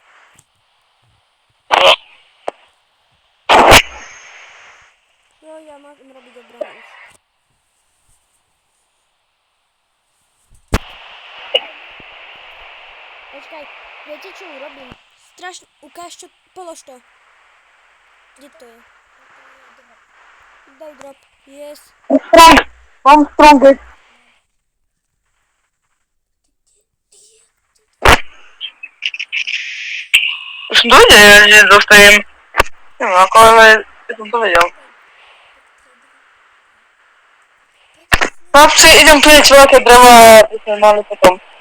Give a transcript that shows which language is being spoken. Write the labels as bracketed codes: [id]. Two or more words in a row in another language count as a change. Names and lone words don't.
[sk] Jo, ja mám robiť obranu už. Počkaj, viete čo urobím? Strašne, ukáž čo, polož to. Kde to je? Daj [en] drop, yes. [sk] Strong. Mám strongest. Už som to vedel, že dostajem. Neviem ako, ale ja som to vedel. Chlapci, idem plniť veľké drevo a by sme mali potom.